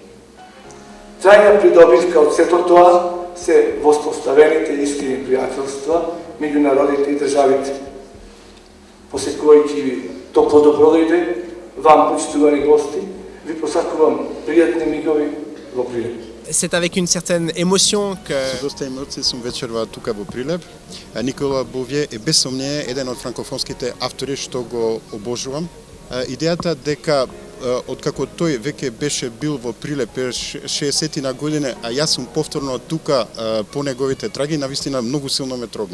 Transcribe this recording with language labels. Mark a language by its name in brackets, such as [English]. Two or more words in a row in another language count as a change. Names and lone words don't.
[Macedonian] Трајна придобивка од сето тоа се воспоставените искрени пријателства меѓу народите и државите. Посекувајќи ви топло добродојде, вам, почитувани гости, ви посакувам пријатни мигови во Прилеп. [French] C'est avec une certaine émotion que... [Macedonian] Со доста емоции сум вечерва тука во Прилеп. Никола Бовие е без сомнение еден од франкофонските автори што го обожувам. Идејата дека откако тој веќе беше бил во Прилеп 60 на години, а јас сум повторно тука по неговите траги, навистина многу силно ме трогна.